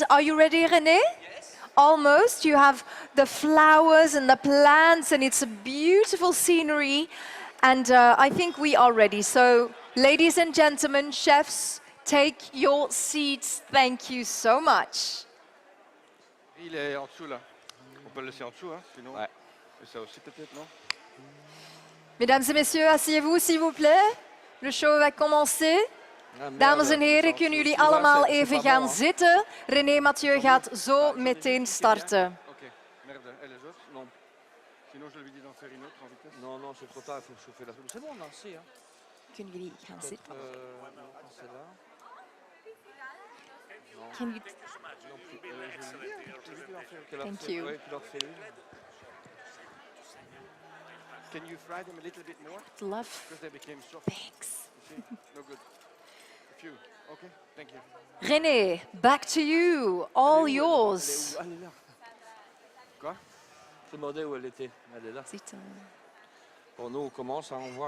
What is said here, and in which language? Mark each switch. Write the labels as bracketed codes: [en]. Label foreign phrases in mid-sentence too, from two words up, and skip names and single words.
[en] Are you ready, René? Almost. You have the flowers and the plants and it's a beautiful scenery and I think we are ready. So ladies and gentlemen, chefs, take your seats. Thank you so much. [fr] Il est en dessous là. On peut le laisser en dessous, hein, sinon. Ouais. Et ça aussi peut-être, non? Mesdames et messieurs, asseyez-vous s'il vous plaît. Le show va commencer. [nl] Dames en heren, kunnen jullie allemaal even gaan zitten. René Mathieu gaat zo meteen starten. [fr] Ok, merde, et les autres? Non. Sinon je lui dis d'en faire une autre en vitesse. Non, non, c'est trop tard, il faut chauffer la soupe. C'est bon, non, si. Hein. [nl] Kunnen jullie gaan zitten? [fr] Celle-là. [en] Can you... Thank you. Can you fry them a little bit more? Love. Because they became soft. Thanks. No good. A few. Okay, thank you. René, back to you. All yours. [fr] Elle est là. Quoi? Je demandais où elle était. Elle est là. Bon, nous, on commence, hein, on voit.